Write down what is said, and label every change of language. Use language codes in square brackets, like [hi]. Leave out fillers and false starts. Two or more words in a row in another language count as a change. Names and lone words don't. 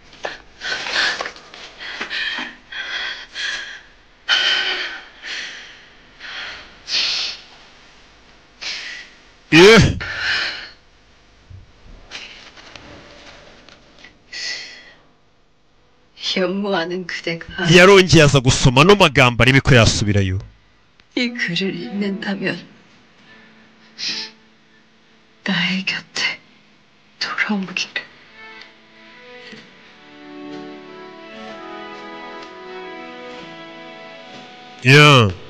[ko] 예. 연모하는 그대가 [rw] yarongeye aza gusoma no magambo arebe ko yasubirayo. [ko] 이 글을 읽는다면 나의 곁에 돌아오기를. 야.